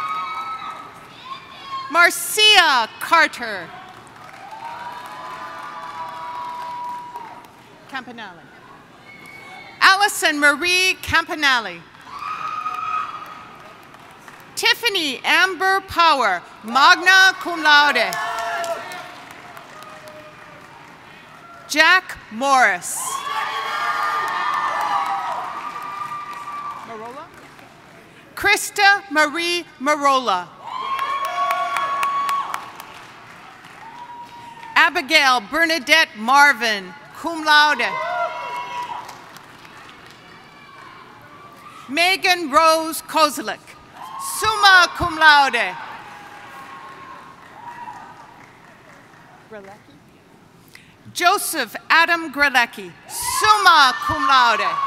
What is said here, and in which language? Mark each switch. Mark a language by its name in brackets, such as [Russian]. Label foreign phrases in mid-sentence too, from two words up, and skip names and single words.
[English] Marcia Carter. Campanelli. Allison Marie Campanelli. Tiffany Amber Power, [Latin] magna cum laude. [English] Jack Morris. Marola. Krista Marie Marola. Abigail Bernadette Marvin, [Latin] cum laude. [English] Megan Rose Kozlik, [Latin] summa cum laude. [English] Joseph Adam Grelecki, [Latin] summa cum laude.